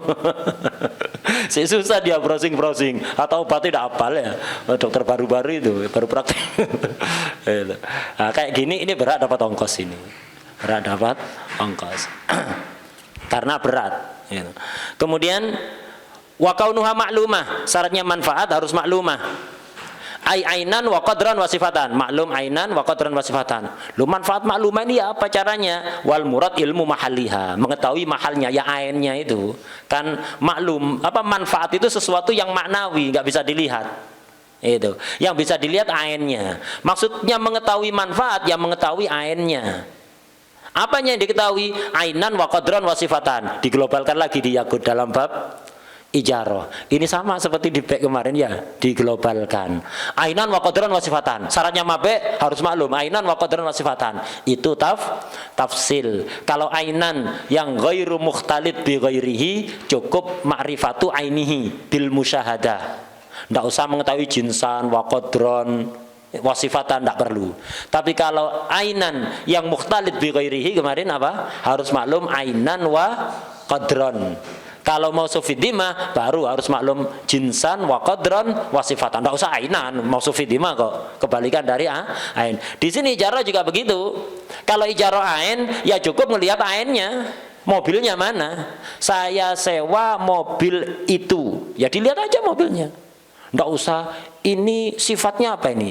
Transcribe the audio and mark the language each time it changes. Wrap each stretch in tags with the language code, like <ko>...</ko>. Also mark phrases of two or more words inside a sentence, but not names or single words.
<id>Si susah dia browsing atau obatnya tidak hafal ya, dokter baru-baru itu baru praktek. Nah, kayak gini ini berat dapat ongkos ini, berat dapat ongkos karena berat. Kemudian</id> <ar>وكونها معلومة,</ar> <id>syaratnya manfaat harus maklumah.</id> <ar>عينا وقدرا وصفة، معلوم عينا وقدرا وصفة.</ar> <id>Lu manfaat maklumah ini ya apa caranya?</id> <ar>والمراد علم محلها,</ar> <id>mengetahui mahalnya ya ainnya itu. Kan maklum, apa manfaat itu sesuatu yang maknawi, nggak bisa dilihat. Itu. Yang bisa dilihat ainnya. Maksudnya mengetahui manfaat yang mengetahui ainnya. Apanya yang diketahui?</id> <ar>عينا وقدرا وصفة.</ar> <id>Diglobalkan lagi di Yaqut dalam bab ijarah. Ini sama seperti di bek kemarin ya, diglobalkan.</id> <ar>عينا وقدرا وصفة.</ar> <id>Syaratnya mabek harus maklum.</id> <ar>عينا وقدرا وصفة.</ar> <id>Itu tafsil. Kalau</id> <ar>ainan yang غير مختلط بغيره, cukup معرفة عينه بالمشاهدة.</ar> <id>Enggak usah mengetahui</id> <ar>جنسا وقدرا وصفة,</ar> <id>enggak perlu. Tapi kalau ainan yang</id> <ar>مختلط بغيره</ar> <id>kemarin apa? Harus maklum</id> <ar>عينا وقدرا.</ar> <id>Kalau mau sufidimah baru harus maklum</id> <ar>جنسا وقدرا وصفة.</ar> <id>Enggak usah ainan, mau sufidimah kok. Kebalikan dari ain. Di sini ijarah juga begitu. Kalau ijarah ain ya cukup melihat ainnya. Mobilnya mana? Saya sewa mobil itu. Ya dilihat aja mobilnya. Enggak usah ini sifatnya apa ini?</id>